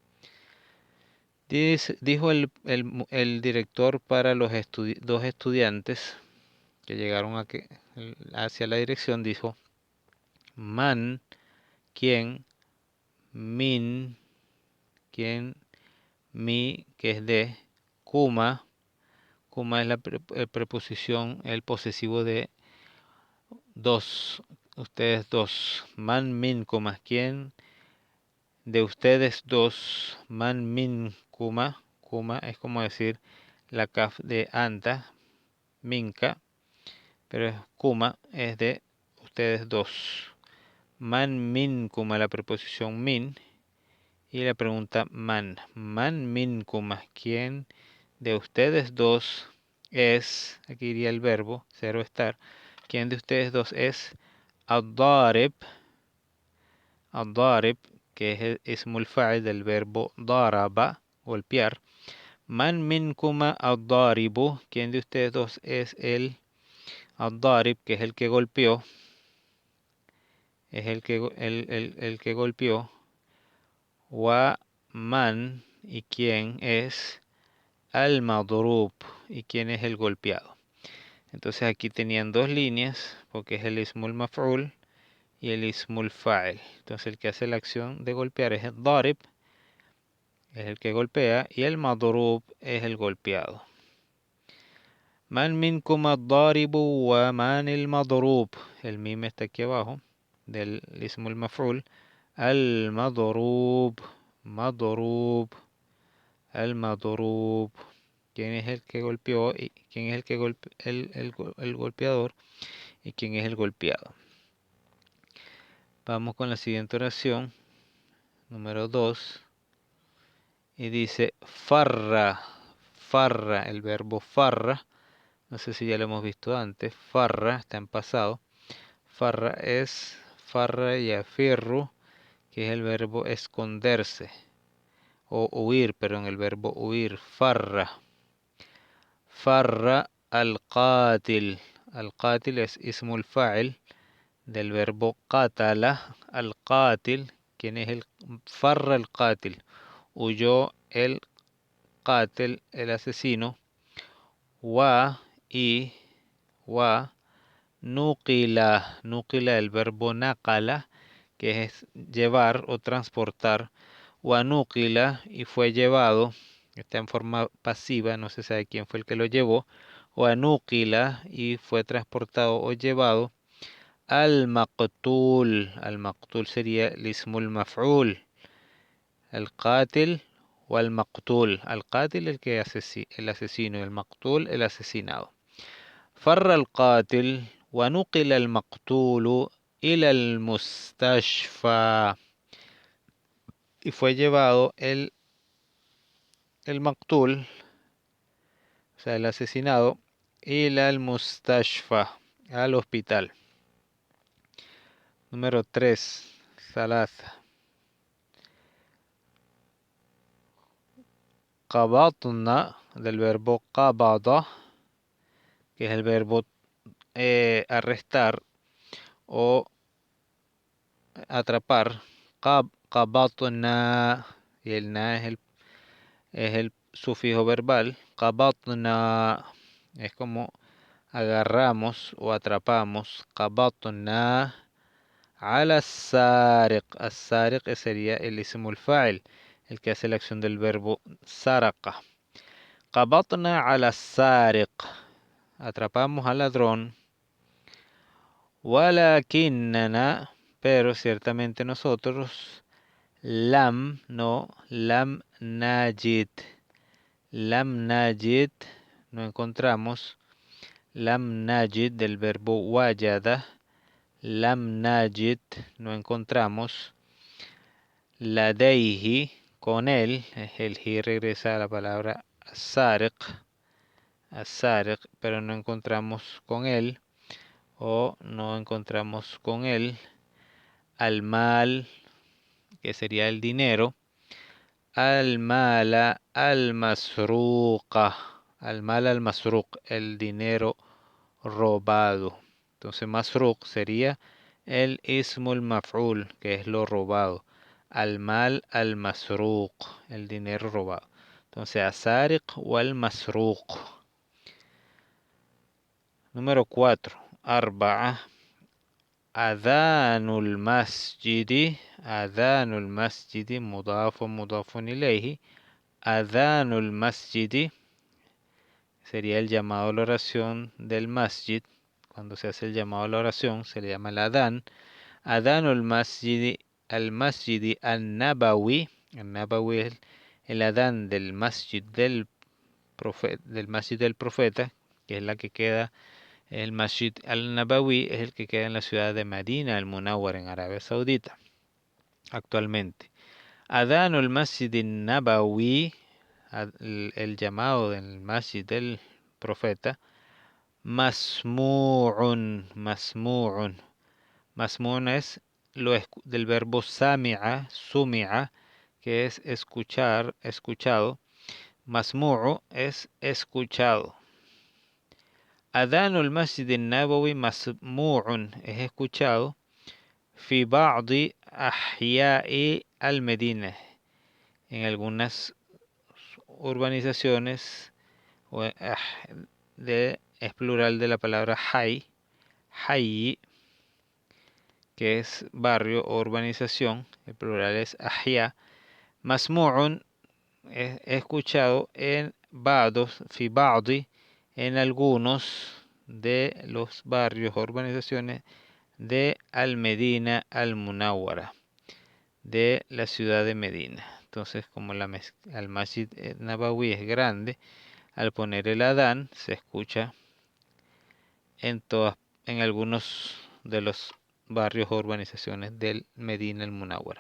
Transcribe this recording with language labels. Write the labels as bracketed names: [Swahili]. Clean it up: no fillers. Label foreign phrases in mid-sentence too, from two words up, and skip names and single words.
[Spanish] Dijo el director para los dos estudiantes que llegaron hacia la dirección, dijo, man, quien, min, quien, mi, que es de, kuma, kuma es la preposición, el posesivo de dos, ustedes dos, [Arabic] من، من، كما, [Spanish] quien de ustedes dos, man, min, kuma, kuma es como decir la kaf de anta, minka, pero kuma es de ustedes dos. [Arabic] من منكما, [Spanish] la preposición min, y la pregunta man. [Arabic] من منكما, [Spanish] ¿quién de ustedes dos es? Aquí iría el verbo, cero estar. ¿Quién de ustedes dos es ad-darib? Ad-darib, que es el [Arabic] اسم الفاعل [Spanish] del verbo daraba, golpear. [Arabic] من منكما الضارب, [Spanish] ¿quién de ustedes dos es el ad-darib, que es el que golpeó? Es el que golpeó. [Arabic] ومن, [Spanish] y quién es al-madrub, y quién es el golpeado. Entonces aquí tenían dos líneas, porque es el [Arabic] اسم المفعول [Spanish] y el [Arabic] اسم الفاعل. [Spanish] Entonces el que hace la acción de golpear es el darib, es el que golpea, y el madrub es el golpeado. [Arabic] من منكم الضارب ومن المضروب. [Spanish] El mim está aquí abajo del [Arabic] اسم المفعول. المضروب، مضروب، المضروب. [Spanish] ¿Quién es el que golpeó? Y quién es el que el golpeador? ¿Y quién es el golpeado? Vamos con la siguiente oración, número 2. Y dice farra, farra, el verbo farra. No sé si ya lo hemos visto antes. Farra está en pasado. Farra es farra y afirru, que es el verbo esconderse. O huir, perdón, el verbo huir. [Arabic] فر. فر القاتل. [Spanish] Al-qatil es [Arabic] اسم الفاعل [Spanish] del verbo qatala. Al-qatil, quien es el [Arabic] فر القاتل. [Spanish] Huyó el qatil, el asesino. [Arabic] و y ونقل. [Spanish] Nuqila, el verbo naqala, que es llevar o transportar. [Arabic] ونقل, [Spanish] y fue llevado. Está en forma pasiva, no se sabe quién fue el que lo llevó. [Arabic] ونقل, [Spanish] y fue transportado o llevado. Al maqtul. Al maqtul sería el [Arabic] اسم المفعول. [Spanish] El qatil o al maqtul. Al qatil, el asesino, y el maqtul, el asesinado. [Arabic] فر القاتل ونقل المقتول إلى المستشفى. [Spanish] y fue llevado el maqtul, o sea, el asesinado, [Arabic] إلى المستشفى, [Spanish] al hospital. Número 3, thalatha. Qabatna, del verbo qabada, que es el verbo arrestar o atrapar. Qabatna, y el na es el sufijo verbal. Qabatna es como agarramos o atrapamos. [Arabic] قبضنا على سارق. [Spanish] As-sariq sería el [Arabic] اسم الفاعل, [Spanish] el que hace la acción del verbo saraqa. [Arabic] قبضنا على سارق. [Spanish] Atrapamos al ladrón. Walakinnana, pero ciertamente nosotros, [Arabic] لم نجد. لم نجد, [Spanish] no encontramos. [Arabic] لم نجد [Spanish] del verbo wajada. [Arabic] لم نجد, [Spanish] no encontramos. Ladayhi, con él, el hi regresa a la palabra sariq, pero no encontramos con él, o no encontramos con él al mal, que sería el dinero, [Arabic] المال المسروقة، المال المسروق, [Spanish] el dinero robado. Entonces masruq sería el [Arabic] اسم المفعول, [Spanish] que es lo robado. [Arabic] المال المسروق, [Spanish] el dinero robado. Entonces asariq o al masruq. Número 4. Arba'a. [Arabic] أذان المسجد. أذان المسجد مضاف إليه. أذان المسجد [Spanish] sería el llamado a la oración del masjid. Cuando se hace el llamado a la oración se le llama el adhan. [Arabic] أذان المسجد المسجد النبوي. [Spanish] Al-nabawi es el adhan del masjid del profeta, que es la que queda, el [Arabic] المسجد النبوي [Spanish] es el que queda en la ciudad de Medina al-Munawwar en Arabia Saudita actualmente. [Arabic] أذان المسجد النبوي, [Spanish] el llamado del masjid del profeta, masmu'un. Masmu'un es del verbo sumi'a, que es escuchar, escuchado. Masmu'u es escuchado. [Arabic] أذان المسجد النبوي مسموع [Spanish] es escuchado. [Arabic] في بعض أحياء المدينة, [Spanish] en algunas urbanizaciones, es plural de la palabra hayy, que es barrio o urbanización, el plural es ahya. Masmu'un es escuchado en [Arabic] في بعض, [Spanish] en algunos de los barrios o urbanizaciones de al-Medina al-Munawwara, de la ciudad de Medina. Entonces, como el Masjid Nabawi es grande, al poner el adán se escucha en algunos de los barrios o urbanizaciones del Medina al-Munawwara.